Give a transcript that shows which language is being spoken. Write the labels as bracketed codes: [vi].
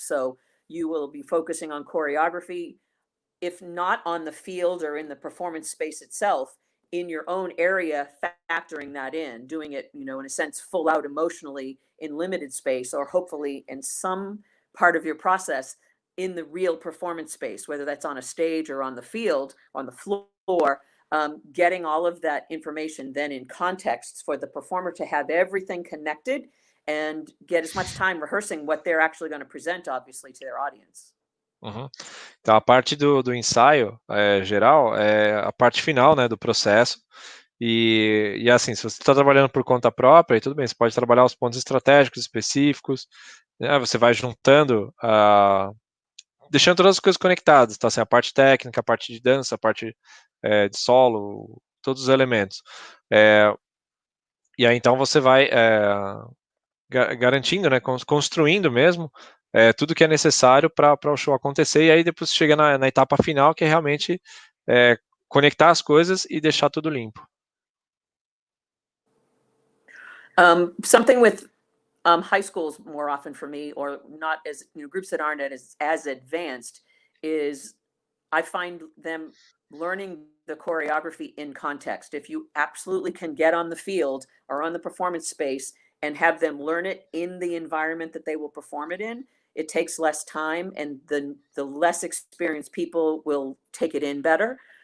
[en] So you will be focusing on choreography, if not on the field or in the performance space itself, in your own area, factoring that in, doing it, in a sense, full out emotionally in limited space, or hopefully in some part of your process in the real performance space, whether that's on a stage or on the field, on the floor. Getting all of that information then in context for the performer to have everything connected and get as much time rehearsing what they're actually going to present, obviously, to their audience. Uhum. [pt] Então, a parte do ensaio geral é a parte final, né, do processo. E assim, se você está trabalhando por conta própria, aí tudo bem, você pode trabalhar os pontos estratégicos específicos, né, você vai juntando deixando todas as coisas conectadas, tá? Assim, a parte técnica, a parte de dança, a parte de solo, todos os elementos. E aí, então, você vai garantindo, né, construindo mesmo tudo que é necessário para o show acontecer, e aí depois chega na etapa final, que é realmente conectar as coisas e deixar tudo limpo. [en] Something with high schools more often for me, or not as, groups that aren't as advanced, is I find them learning the choreography in context. If you absolutely can get on the field or on the performance space and have them learn it in the environment that they will perform it in, it takes less time, and the less experienced people will take it in better.